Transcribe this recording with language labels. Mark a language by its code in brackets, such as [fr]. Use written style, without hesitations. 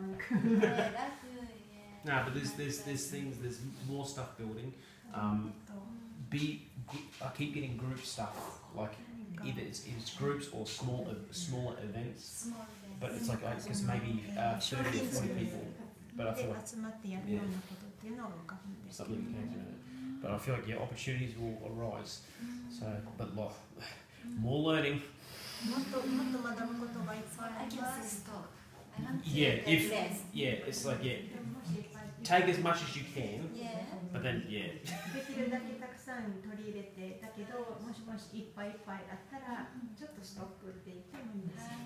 [en] No, but there's things, there's more stuff building. I keep getting group stuff, like either it's groups or smaller events. But it's like because maybe 30 or 40 people. But I feel like [ja] 集まってやるようなことっていうのが浮かぶんですけど [en] something came to it. But I feel like opportunities will arise. So, but more learning. [ja] もっと学ぶことがいっぱいあります。 [en] It's like take as much as you can, but then [ja] できるだけたくさん取り入れて、だけどもしいっぱいいっぱいあったらちょっとストックって言ってもいいんです。